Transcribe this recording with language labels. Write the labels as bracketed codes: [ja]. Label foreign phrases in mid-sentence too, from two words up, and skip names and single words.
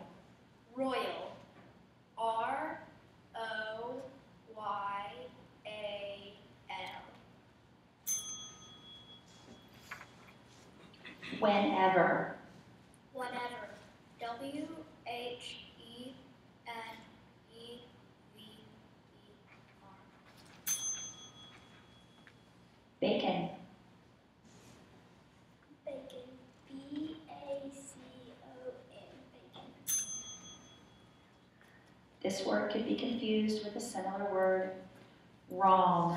[en] Royal. R-O-Y-A-L. Whenever. Whenever. W-H-E-N-E-V-E-R. Bacon. Bacon. B-A-C-O-N. Bacon. This word could be confused with a similar word, wrong.